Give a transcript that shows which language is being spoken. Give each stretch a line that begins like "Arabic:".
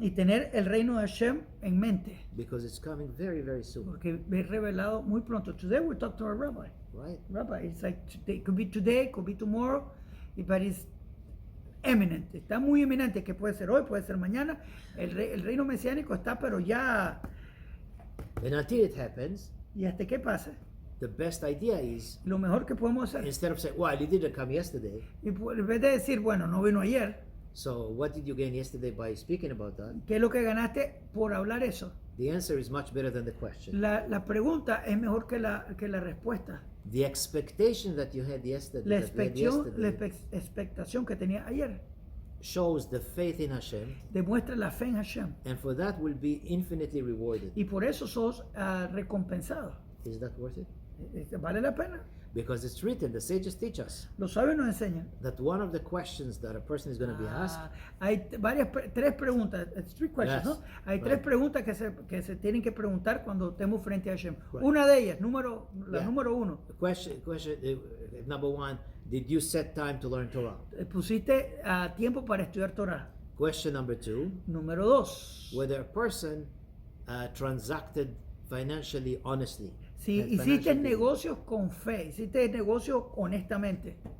Spanish: y tener el reino de Hashem en mente,
English: because it's coming very soon,
Spanish: porque es revelado muy pronto.
English: Today we talked to our rabbi. right? Rabbi, it's like today, could be today, could be tomorrow, but it's eminent.
Spanish: Está muy eminente, que puede ser hoy, puede ser mañana. El reino mesiánico está, pero ya.
English: And until it happens,
Spanish: ¿Y hasta qué pasa?
English: the best idea is,
Spanish: Lo mejor que podemos hacer,
English: instead of saying, well, you didn't come yesterday,
Spanish: y en vez de decir, bueno, no vino ayer,
English: so what did you gain yesterday by speaking about that?
Spanish: ¿qué es lo que ganaste por hablar eso?
English: The answer is much better than the question.
Spanish: La pregunta es mejor que la respuesta.
English: The expectation that you had yesterday,
Spanish: La expectación que tenía ayer
English: shows the faith in Hashem,
Spanish: demuestra la fe en Hashem.
English: and for that will be infinitely rewarded.
Spanish: Y por eso sos recompensado.
English: Is that worth it?
Spanish: ¿Vale la pena?
English: Because it's written, the sages teach us
Spanish: Los sabios nos enseñan.
English: that one of the questions that a person is going to be asked,
Spanish: Hay tres preguntas,
English: three questions, Yes,
Spanish: ¿no? Hay
English: right.
Spanish: tres preguntas que se tienen que preguntar cuando estemos frente a Hashem.
English: Right.
Spanish: Una de ellas, la
English: Yeah.
Spanish: número uno,
English: question number one, did you set time to learn Torah?
Spanish: pusiste tiempo para estudiar Torah.
English: Question number two,
Spanish: Número dos,
English: whether a person transacted financially honestly.
Spanish: si
English: had
Spanish: hiciste
English: financial gain.
Spanish: negocios con fe, hiciste negocios honestamente.